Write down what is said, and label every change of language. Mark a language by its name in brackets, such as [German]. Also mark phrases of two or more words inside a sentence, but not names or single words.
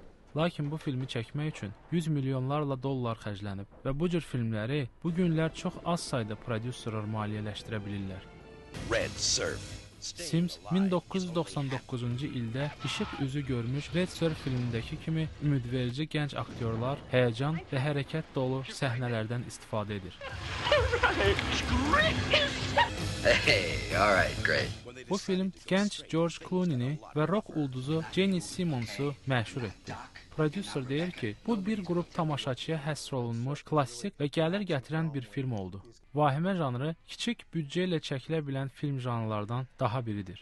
[Azerbaijani] Lakin bu filmi çəkmək üçün 100 milyonlarla dollar xərclənib və bu cür filmləri bu günlər çox az sayda prodüserlər maliyyələşdirə bilirlər. Red Surf. Sims 1999-cu ildə işıq üzü görmüş Red Surf filmindəki kimi ümidverici gənc aktyorlar, həyəcan və hərəkət dolu səhnələrdən istifadə edir. [English] Hey, all right, great. [Azerbaijani] Bu film gənc George Clooney-ni və rock ulduzu Jenny Simmons-u məşhur etdi. Prodüser deyir ki, bu bir qrup tamaşaçıya həsr olunmuş, klassik və gəlir gətirən bir film oldu. Vahimə janrı kiçik büdcə ilə çəkilə bilən film janrlardan daha biridir.